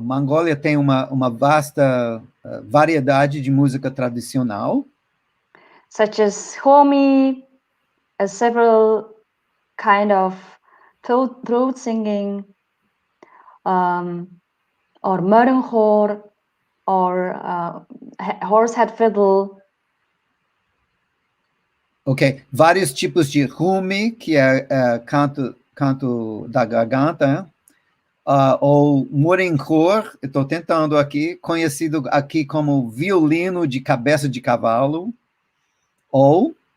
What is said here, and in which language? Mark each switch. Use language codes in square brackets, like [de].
[pt] Mongólia tem uma vasta variedade de música tradicional. [en] Such as Homi, several kind of throat singing, or Mördenchor, or horsehead fiddle. Ok. [pt] Vários tipos de Humi, que é canto da garganta, ou Mördenchor, estou tentando aqui, conhecido aqui como violino de cabeça de cavalo, or